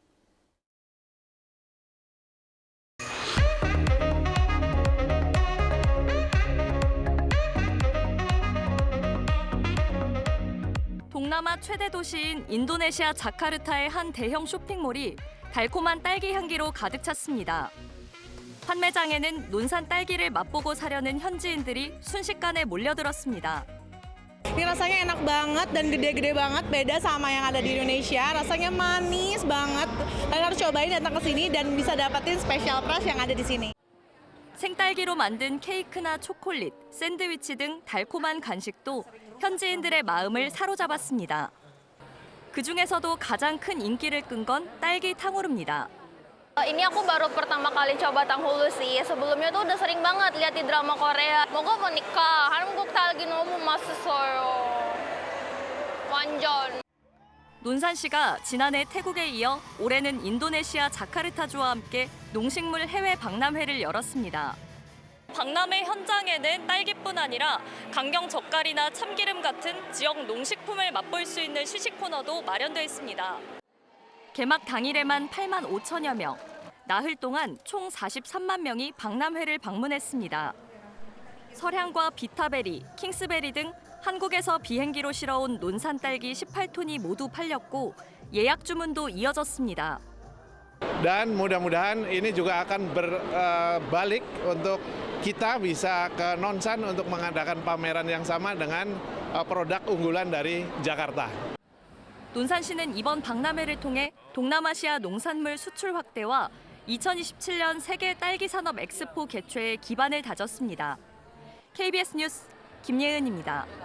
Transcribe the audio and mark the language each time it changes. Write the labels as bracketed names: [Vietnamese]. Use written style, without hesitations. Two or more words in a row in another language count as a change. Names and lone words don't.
[Korean] 동남아 최대 도시인 인도네시아 자카르타의 한 대형 쇼핑몰이 달콤한 딸기 향기로 가득 찼습니다. 판매장에는 논산 딸기를 맛보고 사려는 현지인들이 순식간에 몰려들었습니다. [Indonesian] Ini rasanya enak banget dan gede-gede banget, beda sama yang ada di Indonesia. Rasanya manis banget. Kalian harus cobain datang ke sini dan bisa dapetin [English] special price [Indonesian] yang ada di sini. [Korean] 생딸기로 만든 케이크나 초콜릿, 샌드위치 등 달콤한 간식도 현지인들의 마음을 사로잡았습니다. 그중에서도 가장 큰 인기를 끈 건 딸기 탕후루입니다. [Indonesian] Ini aku baru pertama kali coba tanghulu sih. Sebelumnya tuh udah sering banget lihat di drama Korea. Moga menikah. [Korean] 한국 딸기 너무 맛있어요. 완전. 논산시가 지난해 태국에 이어 올해는 인도네시아 자카르타주와 함께 농식물 해외 박람회를 열었습니다. 박람회 현장에는 딸기뿐 아니라 강경 젓갈이나 참기름 같은 지역 농식품을 맛볼 수 있는 시식 코너도 마련돼 있습니다. 개막 당일에만 8만 5천여 명, 나흘 동안 총 43만 명이 박람회를 방문했습니다. 설향과 비타베리, 킹스베리 등 한국에서 비행기로 실어온 논산 딸기 18톤이 모두 팔렸고 예약 주문도 이어졌습니다. [Indonesian] Dan mudah-mudahan ini juga akan berbalik untuk kita bisa ke Nonsan untuk mengadakan pameran yang sama dengan produk unggulan dari Jakarta. [Korean] 논산시는 이번 박람회를 통해 동남아시아 농산물 수출 확대와 2027년 세계 딸기 산업 엑스포 개최에 기반을 다졌습니다. KBS 뉴스 김예은입니다.